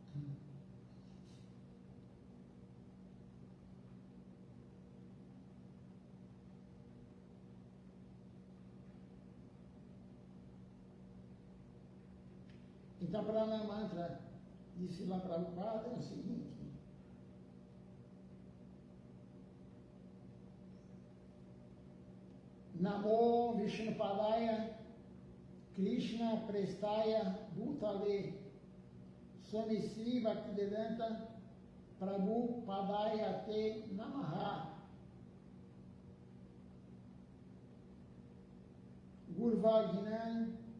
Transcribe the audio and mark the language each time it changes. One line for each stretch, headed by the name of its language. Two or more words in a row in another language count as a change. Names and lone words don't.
Portuguese: Então, para a mantra de Srila Prabhupada é o seguinte:
Sanskrit: नमो विष्णुपादाय कृष्ण प्रेष्ठाय भूतले स्वामी श्री भक्तिवेदान्त प्रभु पादाय ते नमः गुर्वाज्ञान